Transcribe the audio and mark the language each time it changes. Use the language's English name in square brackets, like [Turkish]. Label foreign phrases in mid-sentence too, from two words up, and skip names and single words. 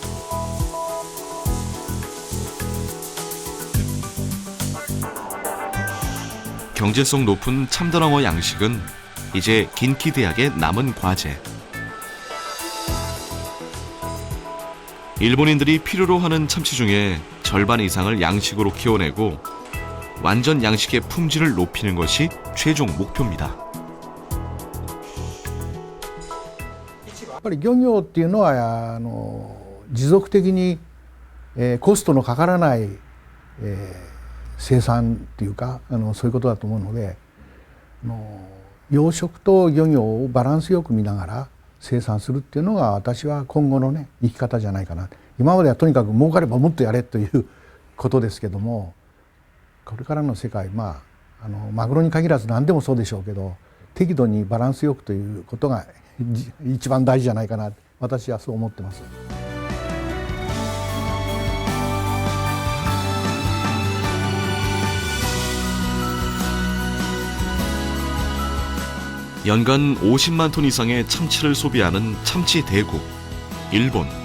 [Korean] 경제성 높은 참다랑어 양식은 이제 긴키 대학의 남은 과제. 일본인들이 필요로 하는 참치 중에 절반 이상을 양식으로 키워내고 완전 양식의 품질을 높이는 것이 최종 목표입니다. [Japanese] やっぱり漁業っていうのは持続的に、コストのかからない、生産っていうかそういうことだと思うので養殖と漁業をバランスよく見ながら生産するっていうのが私は今後のね生き方じゃないかな。今まではとにかく儲かればもっとやれということですけども、これからの世界マグロに限らず何でもそうでしょうけど適度にバランスよくということが一番大事じゃないかな、私はそう思ってます。 [Korean] 연간 50만 톤 이상의 참치를 소비하는 참치 대국, 일본.